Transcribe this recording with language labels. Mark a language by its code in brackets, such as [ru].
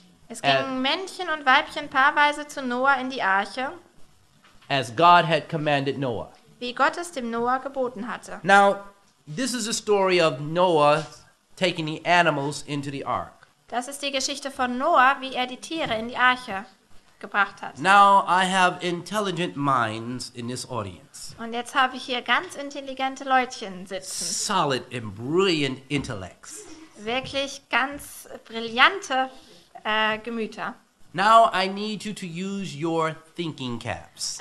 [de] Es gingen Männchen und Weibchen paarweise zu Noah in die Arche, [en] as God had commanded Noah. [de] wie Gott es dem Noah geboten hatte. [en] Now, this is a story of Noah taking the animals into the ark. [de] Das ist die Geschichte von Noah, wie er die Tiere in die Arche gebracht hat. [en] Now, I have intelligent minds in this audience. [de] Und jetzt habe ich hier ganz intelligente Leutchen sitzen. [en] Solid and brilliant intellects. [de] Wirklich ganz brillante Gemüter. [en] Now, I need you to use your thinking caps.